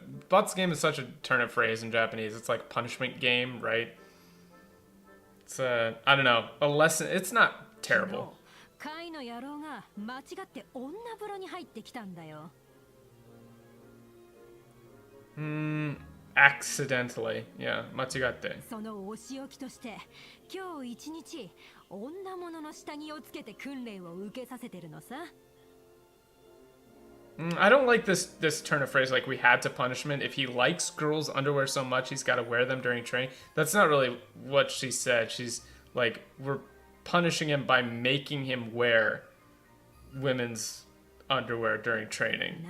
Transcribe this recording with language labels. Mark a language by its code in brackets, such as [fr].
[en] Bots game is such a turn of phrase in Japanese. It's like punishment game, right? It's I don't know, a lesson. It's not terrible. [ja] 会の野郎が間違って女風呂に入ってきたんだよ。 [en] Accidentally. Yeah, [ja] 間違って。そのお仕置きとして今日一日女物の下着をつけて訓練を受けさせてるのさ。 [en] I don't like this turn of phrase like we had to punishment. If he likes girls' underwear so much, he's got to wear them during training. That's not really what she said. She's like, we're punishing him by making him wear women's underwear during training.